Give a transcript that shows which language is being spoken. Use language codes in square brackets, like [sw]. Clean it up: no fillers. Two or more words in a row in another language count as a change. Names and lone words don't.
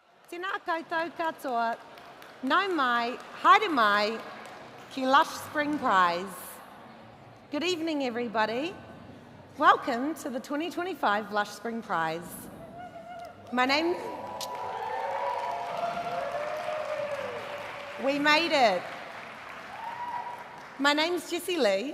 [mi] Tēnā koutou katoa, nau mai, haere mai, ki Lush Spring Prize. [en] Good evening, everybody. Welcome to the 2025 Lush Spring Prize. We made it. My name's Jessie Lee.